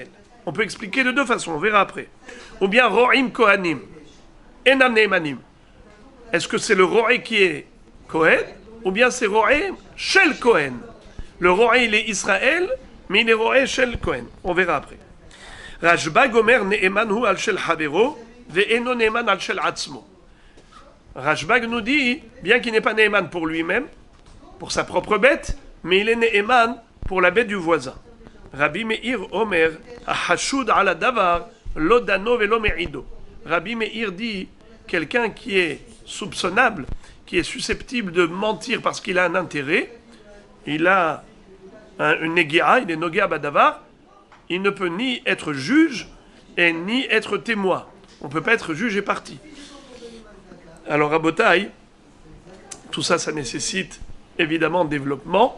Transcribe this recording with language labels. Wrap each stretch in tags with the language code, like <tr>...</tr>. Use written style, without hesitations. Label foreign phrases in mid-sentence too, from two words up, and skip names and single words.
<fr>On peut expliquer de deux façons, on verra après.</fr> <he>Ou bien רועים כהנים, אינם נאמנים.</he> <fr>Est-ce que c'est le Ro'e qui est Kohen? Ou bien c'est</fr> <he>רועה של כהן?</he> <fr>Le Ro'e, il est Israël, mais il est</fr> <he>רועה של כהן.</he> <fr>On verra après.</fr> <he>רשב"ג אומר נאמן הוא על של חבירו, ואינו נאמן על של עצמו.</he> <fr>Rashbag nous dit, bien qu'il n'est pas Ne'eman pour lui-même, pour sa propre bête, mais il est Ne'eman pour la bête du voisin.</fr> <he>רבי מאיר אומר, החשוד על הדבר, לא דנו ולא מעידו.</he> <fr>Rabbi Meir dit, quelqu'un qui est soupçonnable, qui est susceptible de mentir parce qu'il a un intérêt, il a une negia, il est</fr> <he>נוגע בדבר,</he> <fr>il ne peut ni être juge et ni être témoin. On ne peut pas être juge et partie. Alors, à Botaï, tout ça, ça nécessite évidemment développement.</fr>